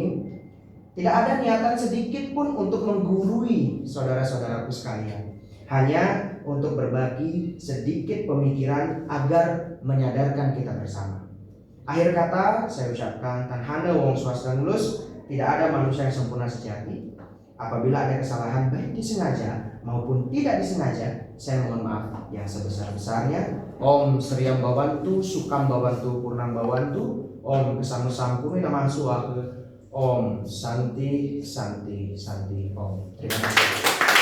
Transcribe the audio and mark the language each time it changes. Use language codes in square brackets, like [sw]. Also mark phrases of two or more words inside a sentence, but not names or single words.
[id] Tidak ada niatan sedikit pun untuk menggurui saudara-saudaraku sekalian, hanya untuk berbagi sedikit pemikiran agar menyadarkan kita bersama. Akhir kata saya ucapkan [kaw] tanhana wong swasdanulus, [id] tidak ada manusia yang sempurna sejati. Apabila ada kesalahan baik disengaja maupun tidak disengaja, saya mohon maaf yang sebesar-besarnya. [sa] ॐ श्रीं भवन्तु सुखं भवन्तु पूर्णं भवन्तु ॐ क्षमा सम्पूर्णाय नमः स्वाहा ॐ शान्तिः शान्तिः शान्तिः ॐ. [id] Terima kasih.